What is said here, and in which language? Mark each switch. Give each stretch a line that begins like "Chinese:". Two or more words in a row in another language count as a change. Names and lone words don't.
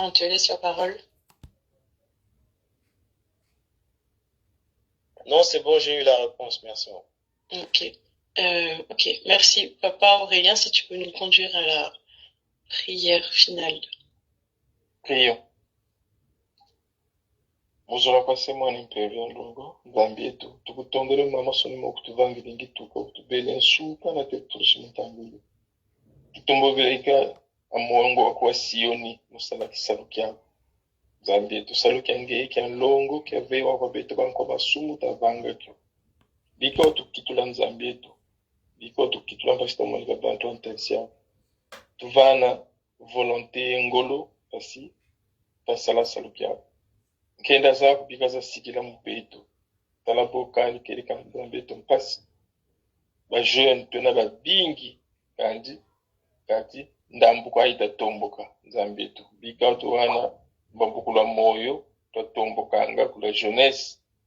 French: On te laisse la parole. Non, c'est bon, j'ai eu la réponse, merci. Ok, merci. Papa Aurélien, si tu peux nous conduire à la prière finale. Prions.
Kongo: Muzora kwase mwana mpevya ndongo dhambi yetu tukutondere mama soni mokutuvangire ngituka kutubele nsuka na teturushi mutambile tutumbogeka amongo wa Sioni musala kisalo kyako dhambi yetu salo kyange kyanlongo kyavewa kwa beto banko basumu tavanga kyo biko tukitula nzambi yetu biko tukitula mpasita monika bantu antensia tuvana volonté ngolo pasi pasala salo kyako kenda zako bikaza sikila mupeto tala bokani keli kan zambeto mpasi ba jeune tona ba bingi kandi kati ndambu kwa ita tomboka zambeto bikato wana bambukula moyo to tombokanga kula jeunesse